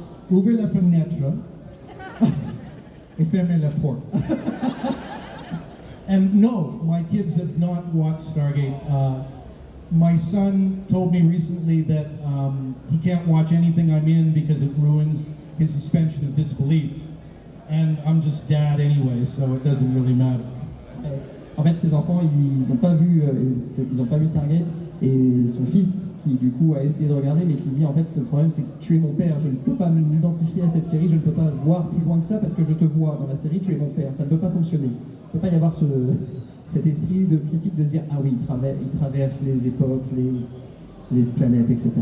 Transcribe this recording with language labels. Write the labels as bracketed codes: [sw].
[fr] Ouvrez la fenêtre et fermez la porte. [en] And no, my kids have not watched Stargate. My son told me recently that he can't watch anything I'm in because it ruins his suspension of disbelief. And I'm just dad anyway, so it doesn't really matter. [fr] En fait, ses enfants, ils n'ont pas vu Stargate, et son fils, qui du coup a essayé de regarder, mais qui dit en fait, le problème c'est que tu es mon père, je ne peux pas m'identifier à cette série, je ne peux pas voir plus loin que ça parce que je te vois dans la série, tu es mon père, ça ne peut pas fonctionner. Il ne peut pas y avoir cet esprit de critique de se dire ah oui, il traverse les époques, les planètes, etc.